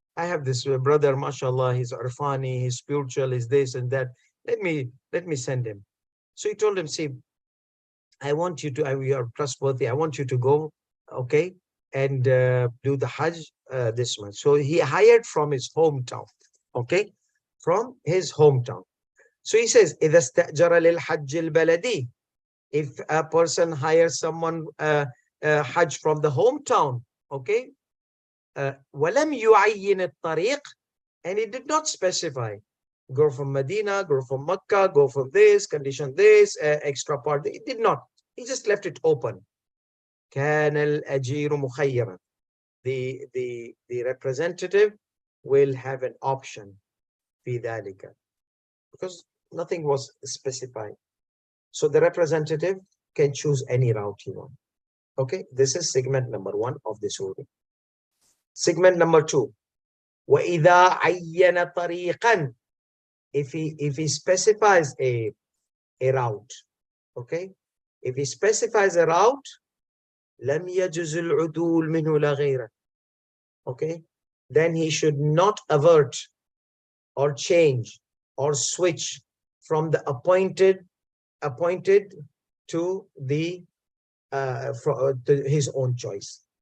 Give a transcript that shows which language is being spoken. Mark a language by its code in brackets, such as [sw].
[en] I have this brother, mashallah, he's Arfani, he's spiritual, he's this and that. Let me send him. So he told him, see, I want you to, you are trustworthy, I want you to go, okay, and do the Hajj this month. So he hired from his hometown, okay, from his hometown. So he says, [ar] إِذَا اسْتَأْجَرَ لِلْحَجِّ الْبَلَدِي. [en] If a person hires someone Hajj from the hometown, okay, [ar] وَلَمْ يُعَيِّنِ الطَّرِيقِ, [en] and he did not specify, go from Medina, go from Makkah, go from this, condition this, extra part. He did not. He just left it open. [ar] كَانَ الْأَجِيرُ مُخَيِّرًا. [en] The representative will have an option [ar] في ذلك, [en] because nothing was specified. So the representative can choose any route he wants. Okay, this is segment number 1 of this ruling. Segment number 2, [ar] وَإِذَا عَيَّنَ طَرِيقًا. [en] If he specifies a route, okay, if he specifies a route, [ar] لَمْ يَجُزُ الْعُدُولُ مِنْهُ لَا غَيْرًا. [en] Okay, then he should not avert or change or switch from the appointed to the to his own choice.